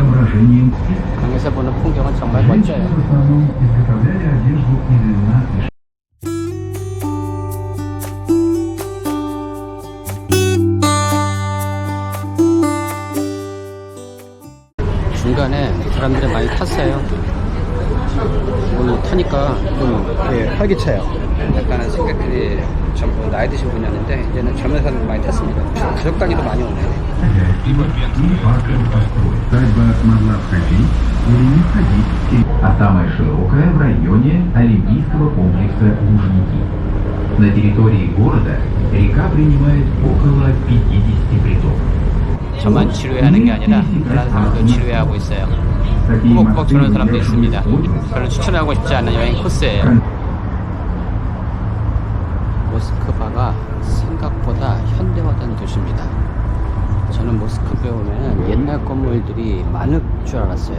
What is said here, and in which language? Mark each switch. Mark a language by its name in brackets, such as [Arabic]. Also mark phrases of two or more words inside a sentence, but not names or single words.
[Korean] 강에서 보는 풍경은 정말 멋져요. 중간에 사람들이 많이 탔어요. 오늘 타니까 좀 활기차요. 약간은 승객들이 전부 나이 드신 분이었는데 이제는 젊은 사람들 많이 탔습니다. 가족 단위로 많이 오네요. [Russian] А самая широкая в районе Олимпийского комплекса Лужники. На территории города река принимает около 50 притоков. [Korean] 저만 치료하는 게 아니라 다른 사람도 치료하고 있어요. 꾸벅꾸벅 저런 사람도 있습니다. 별로 추천하고 싶지 않은 여행 코스예요. 모스크바가 생각보다 현대화된 도시입니다. 저는 모스크바에 오면 옛날 건물들이 많을 줄 알았어요.